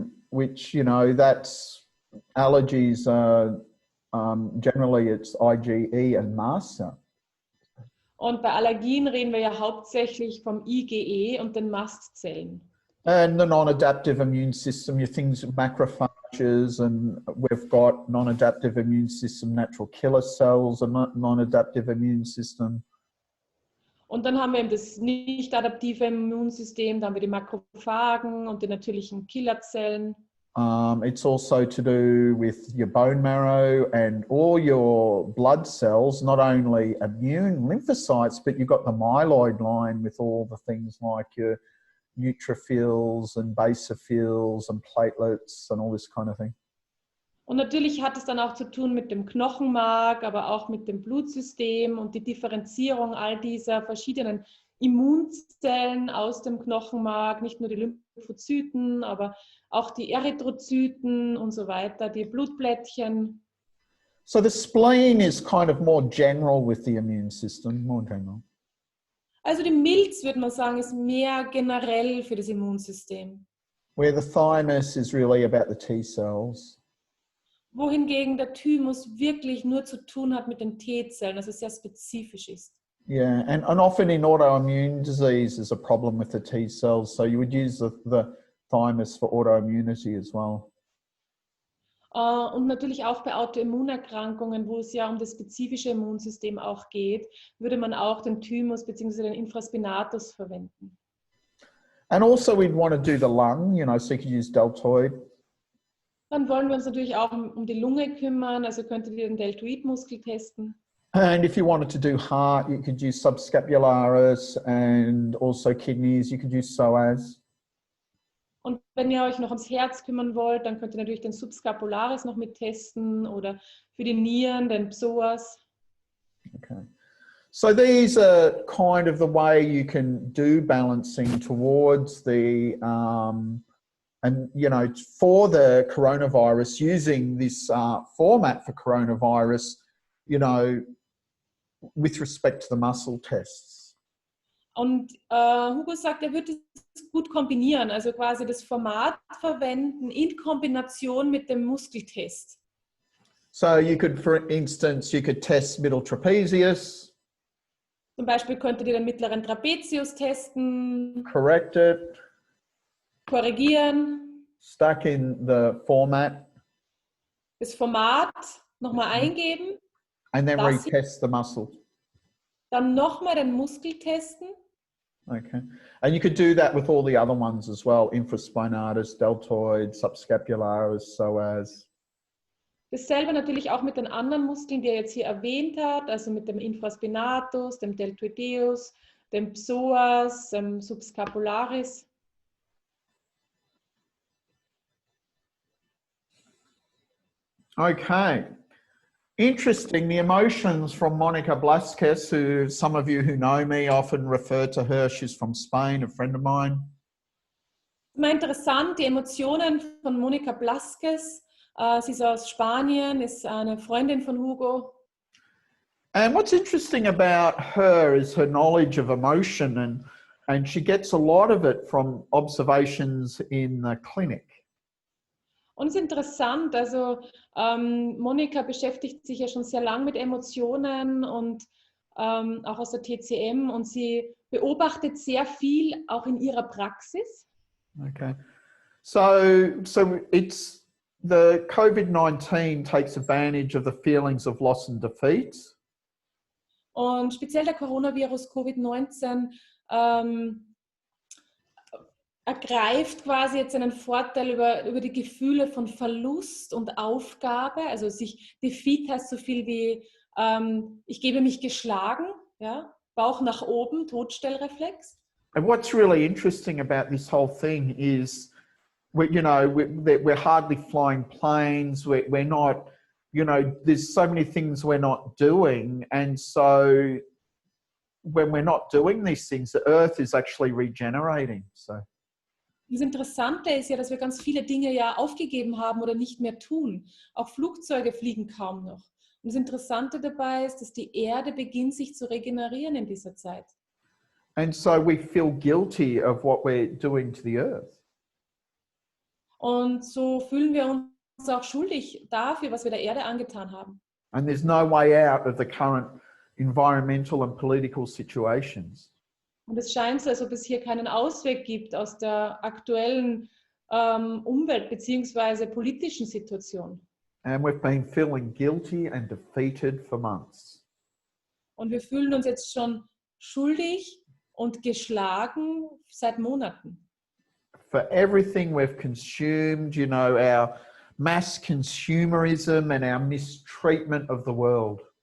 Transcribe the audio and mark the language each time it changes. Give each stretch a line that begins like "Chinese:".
English: Which, you know, that's allergies, generally it's IgE and mast cell.
German: Und bei Allergien reden wir ja hauptsächlich vom IgE und den Mastzellen.
English: And the non-adaptive immune system, your things, macrophages, and we've got non-adaptive immune system, natural killer cells, a non-adaptive immune system.
German: Und dann haben wir eben das nicht adaptive Immunsystem, dann haben wir die Makrophagen und die natürlichen Killerzellen.
English: It's also to do with your bone marrow and all your blood cells, not only immune lymphocytes, but you've got the myeloid line with all the things like your neutrophils and basophils and platelets and all this kind of thing.
German: Und natürlich hat es dann auch zu tun mit dem Knochenmark, aber auch mit dem Blutsystem und die Differenzierung all dieser verschiedenen Immunzellen aus dem Knochenmark, nicht nur die Lymphozyten, aber auch die Erythrozyten und so weiter, die Blutplättchen.
English: So the spleen is kind of more general with the immune system, more general.
German: Also die Milz, würde man sagen, ist mehr generell für das Immunsystem.
English: Where the thymus is really about the T cells.
German: Wohingegen der Thymus wirklich nur zu tun hat mit den T-Zellen, also sehr spezifisch ist.
English: Yeah, and often in autoimmune disease there's a problem with the T cells, so you would use the thymus for autoimmunity as well.
German: Und natürlich auch bei Autoimmunerkrankungen, wo es ja um das spezifische Immunsystem auch geht, würde man auch den Thymus bzw. den Infraspinatus verwenden.
English: And also we'd want to do the lung, you know, so you could use deltoid.
German: Dann wollen wir uns natürlich auch um die Lunge kümmern, also könntet ihr den Deltoidmuskel testen.
English: And if you wanted to do heart, you could use subscapularis, and also kidneys, you could use psoas.
German: Und wenn ihr euch noch ums Herz kümmern wollt, dann könnt ihr natürlich den Subscapularis noch mit testen oder für die Nieren den Psoas.
English: Okay. So these are kind of the way you can do balancing towards the, and you know, for the coronavirus, using this format for coronavirus, you know, with respect to the muscle tests.
German: Und Hugo sagt, er würde es gut kombinieren, also quasi das Format verwenden in Kombination mit dem Muskeltest.
English: So you could, for instance, you could test middle trapezius.
German: Zum Beispiel könntet ihr den mittleren Trapezius testen.
English: Correct it.
German: Korrigieren.
English: Stuck in the format.
German: Das Format nochmal eingeben.
English: And then retest the muscle.
German: Dann nochmal den Muskel testen.
English: Okay. And you could do that with all the other ones as well. Infraspinatus, deltoid, subscapularis, psoas.
German: Dasselbe natürlich auch mit den anderen Muskeln, die er jetzt hier erwähnt hat, also mit dem Infraspinatus, dem Deltoideus, dem Psoas, dem Subscapularis.
English: Okay. Interesting, the emotions from Monica Blasquez, who some of you who know me often refer to her. She's from Spain, a friend of mine.
German: Immer interessant, die Emotionen von Monica Blasquez. Sie ist aus Spanien, ist eine Freundin von Hugo.
English: And what's interesting about her is her knowledge of emotion. And And she gets a lot of it from observations in the clinic.
German: Und es ist interessant, also Monika beschäftigt sich ja schon sehr lang mit Emotionen und auch aus der TCM, und sie beobachtet sehr viel auch in ihrer Praxis.
English: Okay. So it's the COVID-19 takes advantage of the feelings of loss and defeat.
German: Und speziell der Coronavirus Covid-19 ergreift quasi jetzt einen Vorteil über die Gefühle von Verlust und Aufgabe. Also Defeat heißt so viel wie, ich gebe mich geschlagen, ja? Bauch nach oben, Todstellreflex.
English: And what's really interesting about this whole thing is, we're hardly flying planes, we're not, there's so many things we're not doing. And so when we're not doing these things, the earth is actually regenerating. So.
German: Das Interessante ist ja, dass wir ganz viele Dinge ja aufgegeben haben oder nicht mehr tun. Auch Flugzeuge fliegen kaum noch. Und das Interessante dabei ist, dass die Erde beginnt, sich zu regenerieren in dieser Zeit.
English: And so we feel guilty of what we're doing to the earth.
German: Und so fühlen wir uns auch schuldig dafür, was wir der Erde angetan haben.
English: And there's no way out of the current environmental and political situations.
German: Und es scheint so, als ob es hier keinen Ausweg gibt aus der aktuellen Umwelt- bzw. politischen Situation.
English: And we've been feeling guilty and defeated for months.
German: Und wir fühlen uns jetzt schon schuldig und geschlagen seit Monaten.
English: For everything we've consumed, our mass consumerism and our mistreatment of the world.